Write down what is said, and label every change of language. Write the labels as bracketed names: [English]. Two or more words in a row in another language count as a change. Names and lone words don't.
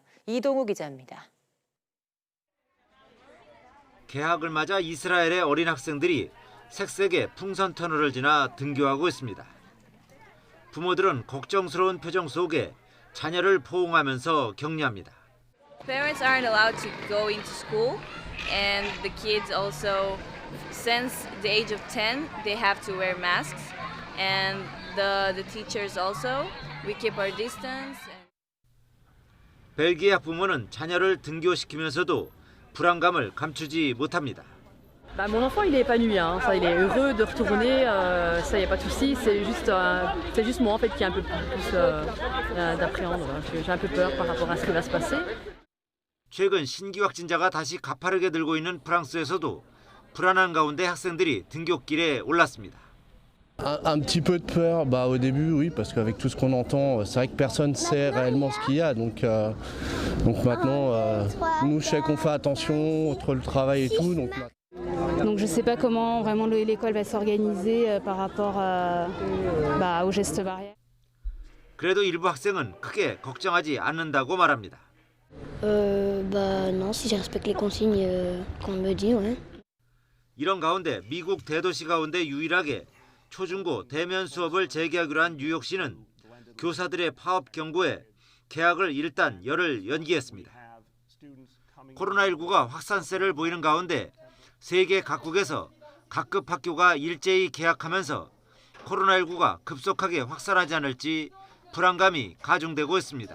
[Korean] 이동우 기자입니다. 개학을 맞아 이스라엘의 어린 학생들이 색색의 풍선 터널을 지나 등교하고 있습니다. 부모들은 걱정스러운 표정 속에 자녀를 포옹하면서 격려합니다. [English] Parents aren't allowed to go into school, and the kids also, since the age of 10, they have to wear masks, and the teachers also, we keep our distance. [Korean] 벨기에 학부모는 자녀를 등교시키면서도 불안감을 감추지 못합니다. [French] Mon enfant, il est épanoui, hein. Ça, il est heureux de retourner, ça, y a pas de souci. C'est juste moi en fait qui ai un peu plus d'appréhender. J'ai un peu peur par rapport à ce qui va se passer. [Korean] 최근 신규 확진자가 다시 가파르게 늘고 있는 프랑스에서도 불안한 가운데 학생들이 등굣길에 올랐습니다. [French] Un petit peu de peur, au début, oui, parce qu'avec tout ce qu'on entend, c'est vrai que personne ne sait réellement ce qu'il y a. Donc maintenant, nous, je sais qu'on fait attention entre le travail et tout. Donc je ne sais pas comment vraiment l'école va s'organiser par rapport aux gestes barrières. [Korean] 그래도 일부 학생은 크게 걱정하지 않는다고 말합니다. [French] Non, si je respecte les consignes qu'on me dit, ouais. [Korean] 이런 가운데 미국 대도시 가운데 유일하게 초중고 대면 수업을 재개하기로 한 뉴욕시는 교사들의 파업 경고에 개학을 일단 열흘 연기했습니다. 코로나19가 확산세를 보이는 가운데 세계 각국에서 각급 학교가 일제히 개학하면서 코로나19가 급속하게 확산하지 않을지 불안감이 가중되고 있습니다.